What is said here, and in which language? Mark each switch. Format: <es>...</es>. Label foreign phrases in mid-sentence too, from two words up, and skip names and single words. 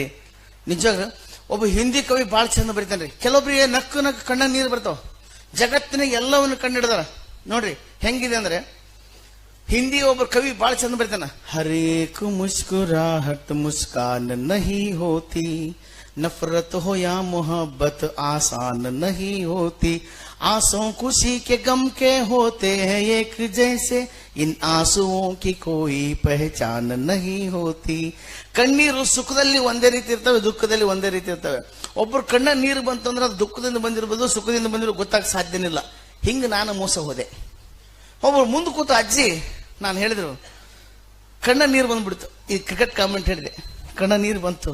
<kn>ನಿಜವಾಗ್ಲೂ ಒಬ್ಬ ಹಿಂದಿ ಕವಿ ಬಹಳ ಚಂದ ಬರೀತಾನ್ರಿ. ಕೆಲವೊಬ್ರಿಗೆ ನಕ್ಕು ಕಣ್ಣ ನೀರು ಬರ್ತಾವ. ಜಗತ್ತಿನ ಎಲ್ಲವನ್ನು ಕಂಡಿಡ್ದಾರ. ನೋಡ್ರಿ ಹೆಂಗಿದೆ ಅಂದ್ರೆ, ಹಿಂದಿ ಒಬ್ಬ ಕವಿ ಬಹಳ ಚಂದ ಬರೀತಾನ.</kn> <hi>हरेक मुस्कुराहट मुस्कान नहीं होती, नफरत हो या मोहब्बत आसान नहीं होती, आंसू खुशी के गम के होते हैं एक जैसे, इन आंसुओं की कोई पहचान नहीं होती.</hi> <kn>ಕಣ್ಣೀರು ಸುಖದಲ್ಲಿ ಒಂದೇ ರೀತಿ ಇರ್ತವೆ, ದುಃಖದಲ್ಲಿ ಒಂದೇ ರೀತಿ ಇರ್ತವೆ. ಒಬ್ಬರು ಕಣ್ಣ ನೀರು ಬಂತಂದ್ರೆ ಅದು ದುಃಖದಿಂದ ಬಂದಿರ್ಬೋದು, ಸುಖದಿಂದ ಬಂದಿರೋ ಗೊತ್ತಾಗ ಸಾಧ್ಯನಿಲ್ಲ. ಹಿಂಗೆ ನಾನು ಮೋಸ ಹೋದೆ. ಒಬ್ಬರು ಮುಂದೆ ಕೂತು ಅಜ್ಜಿ ನಾನು ಹೇಳಿದ್ರು, ಕಣ್ಣ ನೀರು ಬಂದ್ಬಿಡ್ತು. ಈ</kn> <en>cricket comment</en> <kn>ಹೇಳಿದೆ, ಕಣ್ಣ ನೀರು ಬಂತು.</kn>